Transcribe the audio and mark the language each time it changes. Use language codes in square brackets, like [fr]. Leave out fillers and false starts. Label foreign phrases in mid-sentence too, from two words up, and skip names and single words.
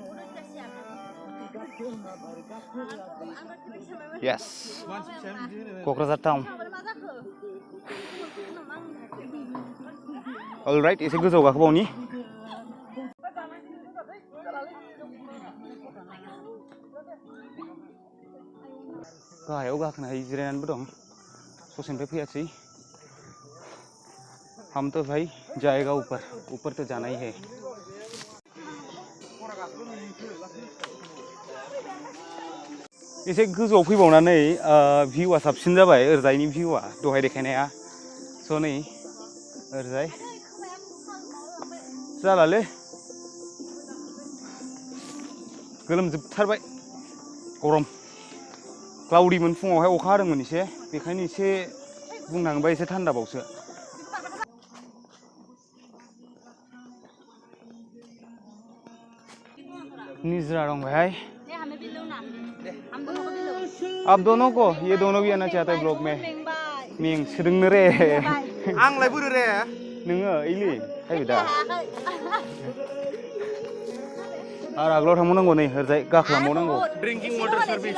[brx] yes क'क्राझार टाउन अलराइट एसे गोजौआव गाखोबावनि गाहायाव गाखोनो हायो जिरायनानैबो दं ससेनिफ्राय फैयासै [hi] हम तो भाई जाएगा ऊपर तो जाना ही है [brx] एसे गोजौआव फैबावनानै भिउआ साबसिन जाबाय ओरजायनि भिउआ दहाय देखायनाया स' नै ओरजाय जालालै गोलोमजोबथारबाय गरम क्लाउडिमोन फुङावहाय अखा हादोंमोन एसे बेखायनो एसे बुंनो थाङोबा एसे थान्दाबावसो निजरा दं बेहाय [hi] आप दोनों को ये दोनों भी आना चाहता है ब्लॉग में [brx] में सोदोंनो रे आंलाय बोरो रे नोङो इलि हायबिदा आरो आगोलाव थांबावनांगौ नै ओरजाय गाखोलांबावनांगौ [en] drinking water service